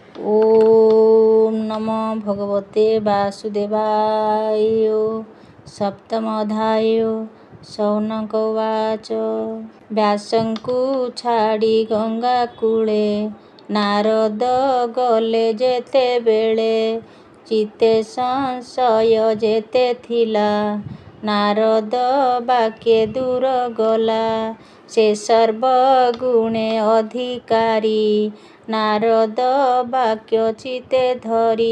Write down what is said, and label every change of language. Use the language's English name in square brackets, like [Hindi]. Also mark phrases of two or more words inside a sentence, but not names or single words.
[Sanskrit] ओम नमो भगवते वासुदेवाय। सप्तम अध्याय। शौनक उवाच। [Odia] व्यासଙ୍କୁ ଛାଡ଼ି ଗଙ୍ଗା କୂଳେ ନାରଦ ଗଲେ ଯେତେବେଳେ, ଚିତ୍ତେ ସଂଶୟ ଯେତେ ଥିଲା, ନାରଦ ବାକ୍ୟେ ଦୂର ଗଲା। ସେ ସର୍ବଗୁଣେ ଅଧିକାରୀ, ନାରଦ ବାକ୍ୟ ଚିତ୍ତେ ଧରି।